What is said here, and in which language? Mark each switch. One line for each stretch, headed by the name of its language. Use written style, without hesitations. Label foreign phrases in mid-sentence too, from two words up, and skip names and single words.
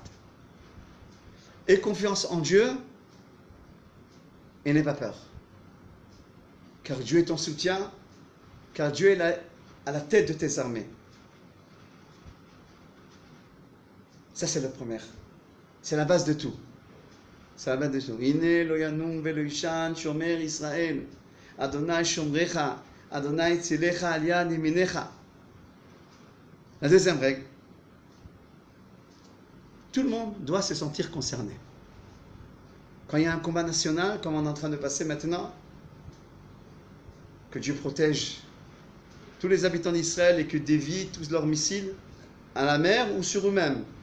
French: Aie confiance en Dieu et n'aie pas peur. Car Dieu est ton soutien, car Dieu est à la tête de tes armées. Ça, c'est la première. C'est la base de tout. C'est la base de tout.
Hebrew: הנה לא ינום ולא יישן שומר ישראל. אדני שומרך. אדני צלך על יד ימינך.
French: La deuxième règle. Tout le monde doit se sentir concerné. Quand il y a un combat national, comme on est en train de passer maintenant, que Dieu protège tous les habitants d'Israël et que dévie tous leurs missiles à la mer ou sur eux-mêmes.